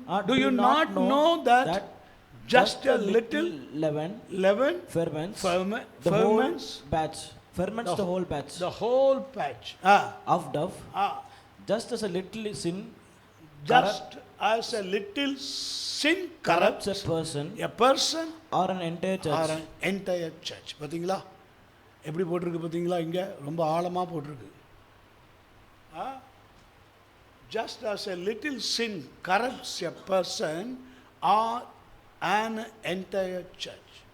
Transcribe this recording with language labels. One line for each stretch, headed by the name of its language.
English: Do you not know that just a little leaven ferments the whole batch. Ferments the whole batch. The whole batch of dough. Just as a little sin. Just as a little sin corrupts a person or an entire church.
Tamil: பாத்தீங்களா எப்படி போட்டிருக்கு? பாத்தீங்களா இங்க ரொம்ப ஆழமா போட்டிருக்கு.
English: Just as a little sin corrupts a person or an entire church.